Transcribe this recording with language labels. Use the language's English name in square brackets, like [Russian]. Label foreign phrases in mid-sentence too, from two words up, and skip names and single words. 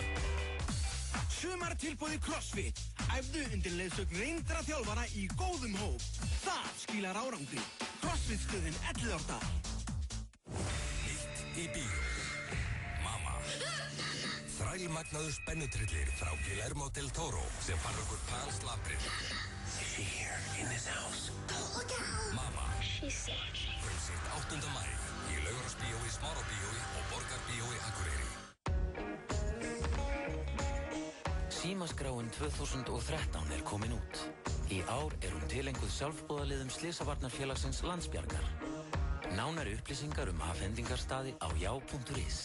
[Icelandic] Sumartilboð í CrossFit. Æfðu undir leiðsögn reyndra þjálfara í góðum hóp. Það skilar árangri. CrossFit-stöðin Elliðárdal. Í bíó. Mamma. Þrælmagnaður spennutrillir frá Guillermo del Toro sem fara okkur panslabrinn. [English] Is she here in this house? Don't look at her. Mamma. She's sick. [Icelandic] Frumsýnt 8. maí í Laugarásbíói, Smárabíói og Borgarbíói Akureyri. Símaskráin 2013 er komin út. Í ár er hún tileinkuð sjálfboðaliðum Slysavarnarfélagsins Landsbjargar. Nánari upplýsingar afhendingarstaði á já.is.